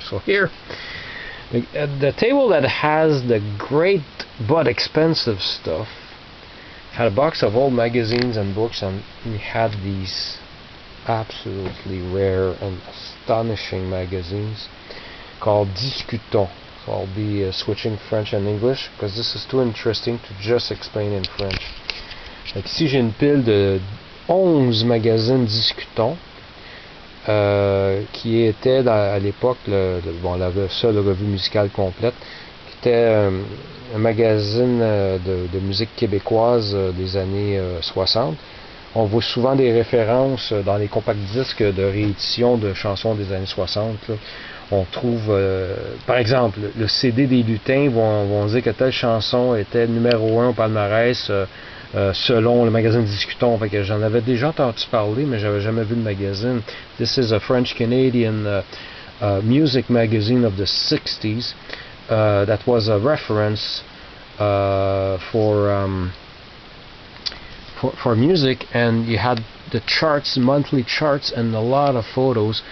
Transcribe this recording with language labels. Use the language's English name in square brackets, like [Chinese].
[English] So here, the table that has the great but expensive stuff had a box of old magazines and books, and we had these absolutely rare and astonishing magazines called Disque-Ton. So I'll be switching French and English because this is too interesting to just explain in French. [French] Donc ici j'ai une pile de 11 magazines Disque-Ton qui était à l'époque la seule revue musicale complète, qui était un magazine de musique québécoise des années 60. On voit souvent des références dans les compacts disques de réédition de chansons des années 60. Là. On trouve, par exemple, le CD des lutins vont dire que telle chanson était numéro 1 au palmarès selon le magazine Disque-Ton. Fait que j'en avais déjà entendu parler, mais j'avais jamais vu le magazine. [English] This is a French-Canadian music magazine of the 60s that was a reference for music, and you had the charts, monthly charts, and a lot of photos.